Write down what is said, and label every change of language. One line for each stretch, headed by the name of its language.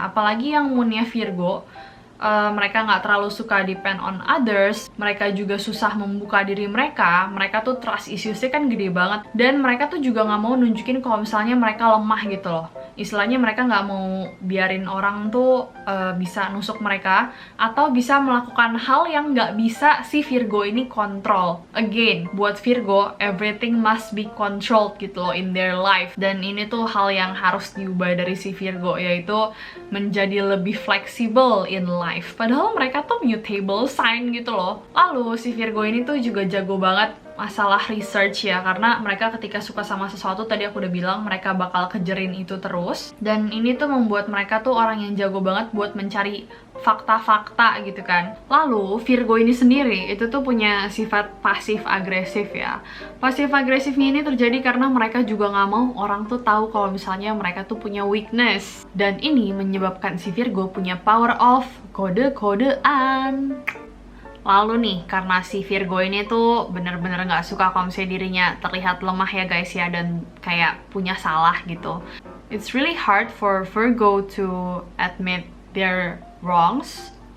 Indonesian: Apalagi yang moonnya Virgo, mereka nggak terlalu suka
English: depend on others,
Indonesian: mereka juga susah membuka diri mereka. Mereka tuh trust issues-nya kan gede banget, dan mereka tuh juga nggak mau nunjukin kalau misalnya mereka lemah gitu loh. Istilahnya mereka nggak mau biarin orang tuh bisa nusuk mereka atau bisa melakukan hal yang nggak bisa si Virgo ini kontrol.
English: Again,
Indonesian: buat Virgo,
English: everything must be controlled
Indonesian: gitu loh
English: in their life.
Indonesian: Dan ini tuh hal yang harus diubah dari si Virgo, yaitu menjadi lebih fleksibel in life. Padahal mereka tuh mutable sign gitu loh. Lalu si Virgo ini tuh juga jago banget masalah research ya, karena mereka ketika suka sama sesuatu, tadi aku udah bilang mereka bakal kejerin itu terus, dan ini tuh membuat mereka tuh orang yang jago banget buat mencari fakta-fakta gitu kan. Lalu Virgo ini sendiri itu tuh punya sifat pasif agresif ya. Pasif agresifnya ini terjadi karena mereka juga nggak mau orang tuh tahu kalau misalnya mereka tuh punya weakness, dan ini menyebabkan si Virgo punya power of kode-kodean. Lalu nih, karena si Virgo ini tuh bener-bener nggak suka kalau misalnya dirinya terlihat lemah ya guys ya, dan kayak punya salah gitu.
English: It's really hard for Virgo to admit their wrongs.